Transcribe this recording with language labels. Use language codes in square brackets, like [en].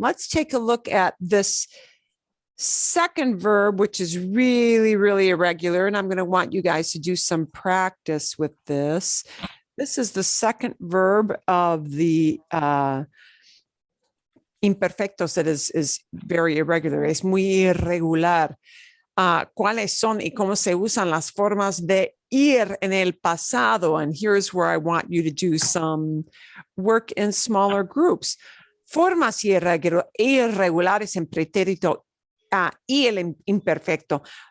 [en] Let's take a look at this second verb, which is really, really irregular. And I'm going to want you guys to do some practice with this. This is the second verb of the imperfectos that is very irregular. [es] Es muy irregular. ¿Cuáles son y cómo se usan las formas de ir en el pasado? [en] And here's where I want you to do some work in smaller groups. [es] Formas irregulares en pretérito y el imperfecto.